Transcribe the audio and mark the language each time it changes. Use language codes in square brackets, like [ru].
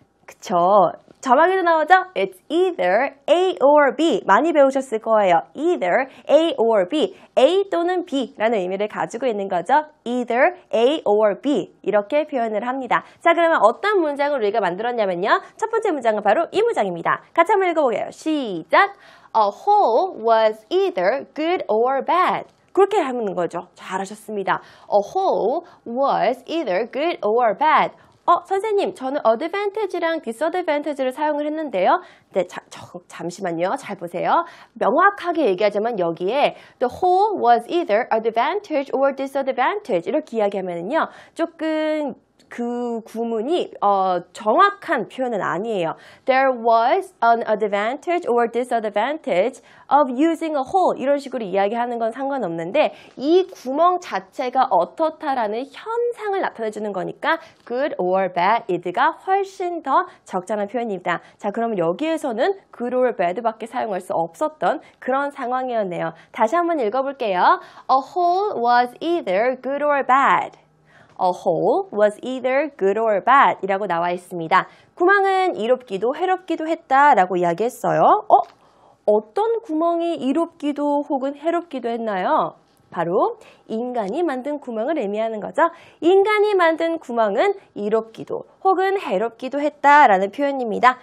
[ko] 그쵸. 자막에도 나오죠? [en] It's either A or B. [ko] 많이 배우셨을 거예요. [en] Either A or B. [ko] A 또는 B라는 의미를 가지고 있는 거죠. [en] Either A or B. [ko] 이렇게 표현을 합니다. 자, 그러면 어떤 문장을 우리가 만들었냐면요. 첫 번째 문장은 바로 이 문장입니다. 같이 한번 읽어보게요. 시작! [en] A whole was either good or bad. [ko] 그렇게 하는 거죠. 잘하셨습니다. [en] A whole was either good or bad. [ko] 선생님, 저는 advantage랑 disadvantage를 사용을 했는데요. 네, 잠시만요. 잘 보세요. 명확하게 얘기하자면 여기에 [en] the whole was either advantage or disadvantage [ko] 이렇게 이야기하면요. 조금 그 구문이 정확한 표현은 아니에요. [en] There was an advantage or disadvantage of using a hole [ko] 이런 식으로 이야기하는 건 상관없는데 이 구멍 자체가 어떻다라는 현상을 나타내주는 거니까 good or bad it가 훨씬 더 적절한 표현입니다. 자, 그러면 여기에서는 good or bad밖에 사용할 수 없었던 그런 상황이었네요. 다시 한번 읽어볼게요. [en] A hole was either good or bad. A hole was either good or bad [ko] 이라고 나와 있습니다. 구멍은 이롭기도 해롭기도 했다라고 이야기했어요. 어떤 구멍이 이롭기도 혹은 해롭기도 했나요? 바로 인간이 만든 구멍을 의미하는 거죠. 인간이 만든 구멍은 이롭기도 혹은 해롭기도 했다라는 표현입니다.